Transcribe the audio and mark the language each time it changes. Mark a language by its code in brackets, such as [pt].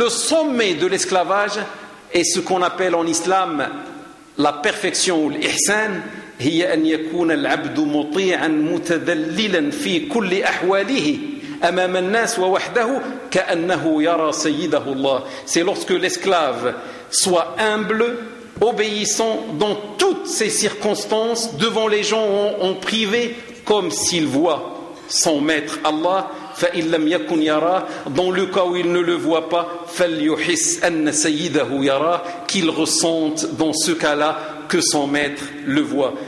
[fr] Le sommet de l'esclavage est ce qu'on appelle en islam la perfection ou l'ihsan. [ar] هي أن يكون العبد مطيعا متذللا في كل أحواله أمام الناس ووحده كأنه يرى سيده الله. [fr] C'est lorsque l'esclave soit humble, obéissant dans toutes ses circonstances devant les gens en privé comme s'il voit son maître Allah. [ar] فإن لم يكن يرى, [fr] dans le cas où il ne le voit pas, [ar] فليحس أن سيده يرى, [fr] qu'il ressente dans ce cas-là que son maître le voit.